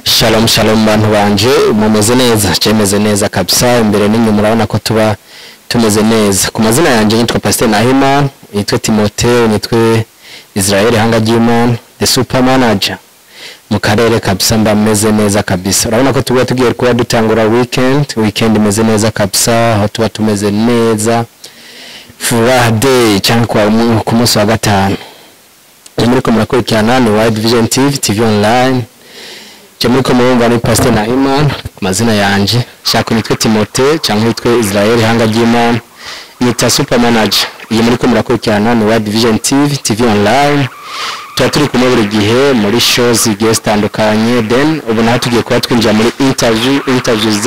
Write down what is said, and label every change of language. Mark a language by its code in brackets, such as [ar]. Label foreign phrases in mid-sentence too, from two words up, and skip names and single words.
[rw] Shalom shalom bantu banje mumeze neza cemeze neza kabisa imbere n'inyuma urabona ko tuba tumeze neza ku mazina yanje nitwa Pastor Nahimana nitwe Timotheo nitwe Israel Hangagimana [en] the super manager [rw] mu karere kabisa ndameze neza kabisa urabona ko tuba tugiye kuba dutangura weekend imeze neza kabisa aho tuba tumeze neza Friday cyangwa ku munsi wa gatanu muri ko murakurikirana ni Wide Vision TV online Jamuri ko murumva ni Pastor Nahimana mazina yanje shaka nitwe Timotheo cyangwa nitwe Israel Hangagimana nita [en] super manager [rw] iyi muri ko murakurikirana ni Wide Vision TV online turi kumwe buri gihe muri shows zigiye zitandukanye then ubu naho tugiye kuba twinjira muri interviews